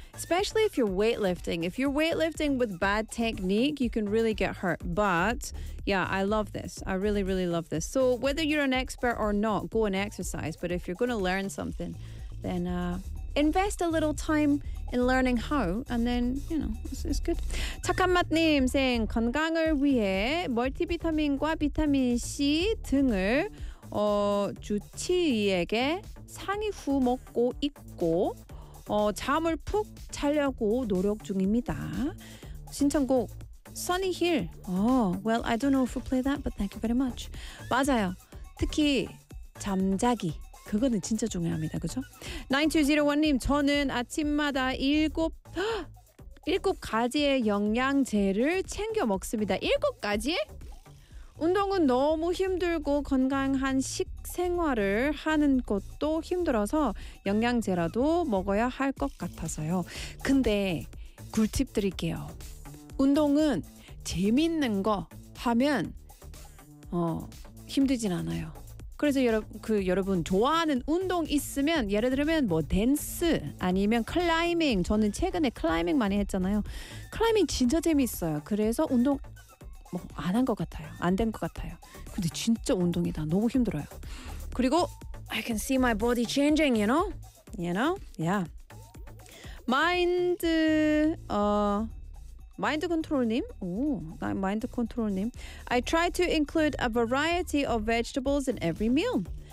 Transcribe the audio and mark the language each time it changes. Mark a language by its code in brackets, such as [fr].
[en] Especially if you're weightlifting. If you're weightlifting with bad technique, you can really get hurt. But yeah, I love this. I really, really love this. So whether you're an expert or not, go and exercise. But if you're going to learn something, then invest a little time in learning how, and then, you know, it's good. [ko] 착한 맛님 saying, 건강을 위해 멀티비타민과 비타민C 등을 주치의에게 상의 후 먹고 있고 잠을 푹 자려고 노력 중입니다. 신청곡 Sunny Hill. [en] Oh, well, I don't know if we'll play that, but thank you very much. [ko] 맞아요. 특히 잠자기. 그거는 진짜 중요합니다. 그죠? 9201님, 저는 아침마다 7가지의 영양제를 챙겨 먹습니다. 7가지? 운동은 너무 힘들고 건강한 식생활을 하는 것도 힘들어서 영양제라도 먹어야 할 것 같아서요. 근데 꿀팁 드릴게요. 운동은 재밌는 거 하면 힘들진 않아요. 그래서 여러분 좋아하는 운동 있으면, 예를 들면 뭐 댄스 아니면 클라이밍. 저는 최근에 클라이밍 많이 했잖아요. 클라이밍 진짜 재밌어요. 그래서 운동 뭐 안 한 것 같아요. 안 된 것 같아요. 근데 진짜 운동이다. 너무 힘들어요. 그리고 [en] I can see my body changing, you know? You know? Yeah. Mind control 님? 오, mind control 님. I try to include a variety of vegetables in every meal.